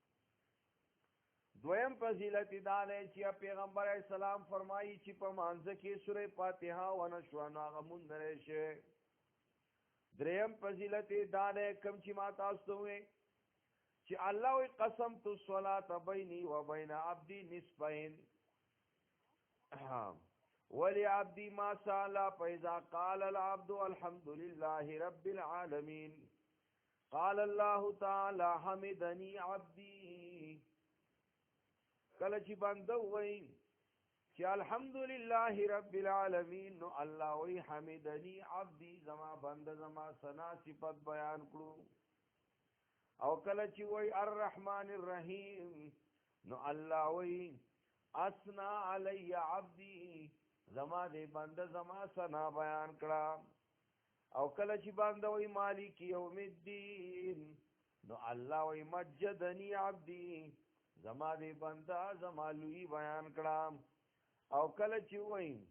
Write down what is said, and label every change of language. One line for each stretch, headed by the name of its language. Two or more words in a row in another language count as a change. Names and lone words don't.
Pashto: دویم فضیلت دا دی چې پیغمبر علیه السلام فرمایي چې په مانځ کې سوره فاتحه ونشو نو هغه مونږ لري شي دریم فضیلت دا دی کوم چې ما تاسو ته وې چې الله وی
Arabic: قسمت الصلاه بیني وبین عبدي نصفين ولعبدي ما سال فإذا قال العبد الحمد لله رب العالمين قال الله تعالى حمدني عبدي
Pashto: کله چې بنده وای چې
Arabic: الحمد لله رب العالمين
Pashto: نو الله وی
Arabic: حمدني عبدي
Pashto: زما بنده زما ثنا صفت بیان کړو او کله چې وای
Arabic: الرحمن الرحیم
Pashto: نو الله وی
Arabic: اسنا علی عبدي
Pashto: زما دې بنده زما ثنا بیان کړه او کله چې بنده وای
Arabic: مالک یوم الدین
Pashto: نو الله وی
Arabic: مجدنی عبدی
Pashto: زما دې بنده زما لوی بیان کړه او کله چې وای